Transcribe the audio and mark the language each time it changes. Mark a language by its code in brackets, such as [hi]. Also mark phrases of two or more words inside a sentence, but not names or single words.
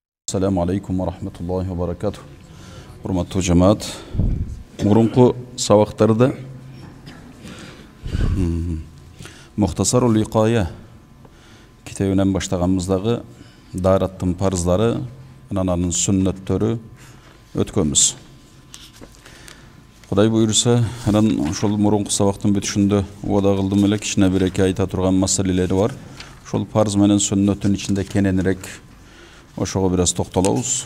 [ar] السلام عليكم ورحمة الله وبركاته. [ky] Урматтуу жамаат, мурунку сабактарда Мухтасарул Викая китебинен баштаганыбыздагы Darаттын парыздары, ананын сүннөттөрү өткөнбүз. Кудай буйруса, анан ошол мурунку сабактын бүтүшүндө убада кылдым эле кичине бир эки айта турган маселелери бар. Ошол парыз менен сүннөттүн ичинде кененирээк ошого бир аз токтолобуз.